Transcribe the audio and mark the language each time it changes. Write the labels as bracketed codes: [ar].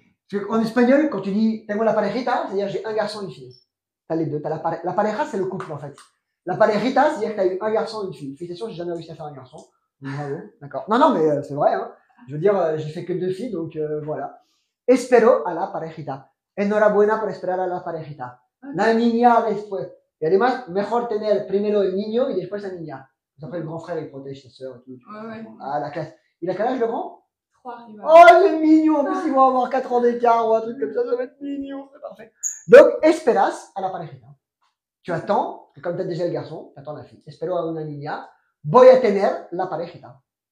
[fr] Parce qu'en espagnol, quand tu dis [es] tengo la parejita, [fr] c'est-à-dire j'ai un garçon et une fille. T'as les deux. T'as la pareja, c'est le couple en fait. La parejita, c'est-à-dire que t'as eu un garçon et une fille. Félicitations, j'ai jamais réussi à faire un garçon. Bravo, d'accord. Non, non, mais c'est vrai. Hein. Je veux dire, j'ai fait que 2 filles, donc voilà. [es] Espero a la parejita. Enhorabuena por esperar a la parejita. Okay. La niña después. Y además, mejor tener primero el niño y después la niña. [fr] Après, le grand frère, il protège sa sœur et tout. Ouais. Ah, la classe. Il a quel âge, le grand? 3, il va. Oh, c'est mignon. En plus, ils vont avoir 4 ans d'écart ou un truc comme ça va être mignon. C'est parfait. Donc, [es] esperas a la parejita. [fr] Tu attends, et comme tu as déjà le garçon, tu attends la fille. [es] Espero a una niña. Voy a tener la parejita.